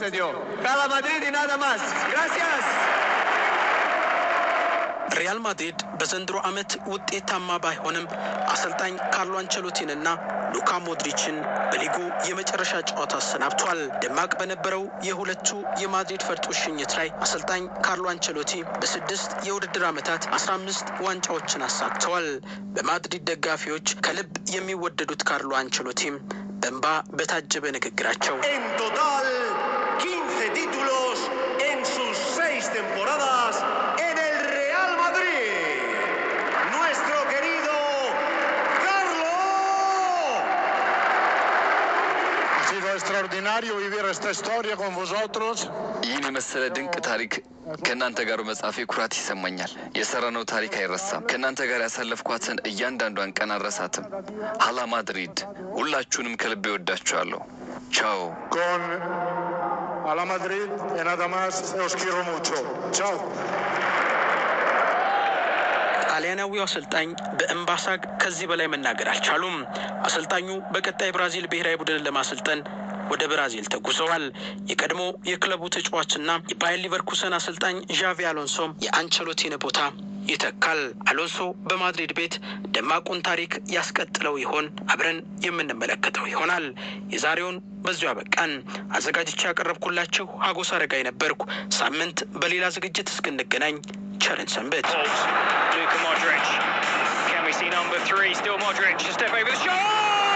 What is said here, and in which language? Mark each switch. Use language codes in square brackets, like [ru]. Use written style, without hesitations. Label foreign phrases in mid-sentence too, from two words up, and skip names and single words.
[am] ሪያል ማድሪድ በዘንድሮ ዓመት ውጤታማ ባይሆንም አሰልጣኝ ካርሎ አንቸሎቲንና ሉካ ሞድሪችን በሊጉ የመጨረሻ ጨዋታ አሰናብቷል። ደማቅ በነበረው የሁለቱ የማድሪድ ፈርጦች ሽኝት ላይ አሰልጣኝ ካርሎ አንቸሎቲ በ6 የውድድር ዓመታት 15 ዋንጫዎችን አሳክተዋል። በማድሪድ ደጋፊዎች ከልብ የሚወደዱት ካርሎ አንቸሎቲም በእንባ በታጀበ ንግግራቸው [es] En total 15 títulos en sus 6 temporadas en el Real Madrid. Nuestro querido Carlo. Ha sido extraordinario vivir esta historia con vosotros. [am] ይህን የመሰለ ድንቅ ታሪክ ከእናንተ ጋር መጻፌ ኩራት ይሰማኛል። የሰራነው ታሪክ አይረሳም። ከእናንተ ጋር ያሳለፍኳትን እያንዳንዷን ቀን አልረሳትም። ሀላ ማድሪድ፣ ሁላችሁንም ከልቤ ወዳችኋለሁ። ቻው። [es] Con a la Madrid y nada más, os quiero mucho. Chao. [am] ጣሊያናዊው አሰልጣኝ በእምባሳግ ከዚህ በላይ መናገር አልቻሉም። አሰልጣኙ በቀጣይ ብራዚል ብሔራዊ ቡድንን ለማሰልጠን ወደ ብራዚል ተጉዘዋል። የቀድሞ የክለቡ ተጫዋችና የባየር ሊቨርኩሰን አሰልጣኝ ዣቪ አሎንሶም የአንቸሎቲን ቦታ ይተካል። አሎንሶ በማድሪድ ቤት ደማቁን ታሪክ ያስቀጥለው ይሆን? አብረን የምንመለከተው ይሆናል። የዛሬውን በዚሁ አበቃን። አዘጋጅቼ ያቀረብኩላችሁ ሀጎስ አረጋይ ነበርኩ። ሳምንት በሌላ ዝግጅት እስክንገናኝ ቸርን ሰንብት። [en] Luka Modric. Can we see number 3? Still Modric. A step over the shot.